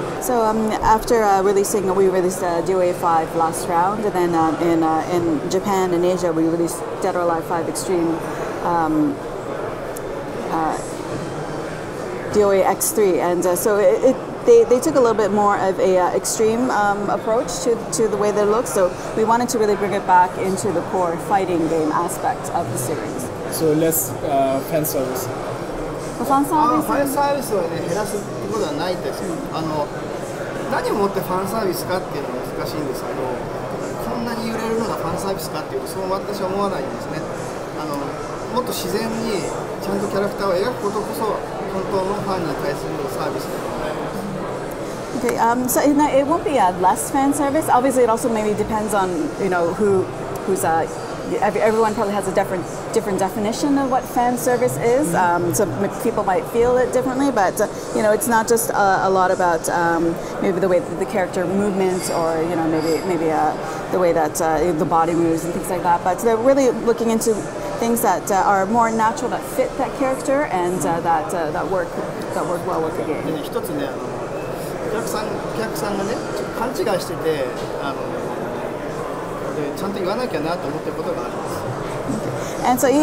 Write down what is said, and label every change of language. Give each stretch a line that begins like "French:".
English: So after we released DOA 5 last round, and then in Japan and Asia we released Dead or Alive 5 Extreme DOA X3, and so they took a little bit more of a extreme approach to the way they look. So we wanted to really bring it back into the core fighting game aspect of the series. So less fan service.
Japanese: ファンサービス。ファンサービスをね減らすってことはないんですよ。何をもってファンサービスかっていうのは難しいんですけど、こんなに揺れるのがファンサービスかっていうとそう私は思わないんですね。もっと自然にちゃんとキャラクターを描くことこそ本当のファンに対するサービスだと思います。
English: Okay, so it won't be less fan service. Obviously, it also maybe depends on who's everyone probably has a different definition of what fan service is. So people might feel it differently, but it's not just a lot about maybe the way that the character movement, or maybe the way that the body moves and things like that. But they're really looking into things that are more natural, that fit that character, and that work well with the game.
Japanese: でね、一つねお客さんがねちょっと勘違いしててでちゃんと言わなきゃなと思ってることがあります。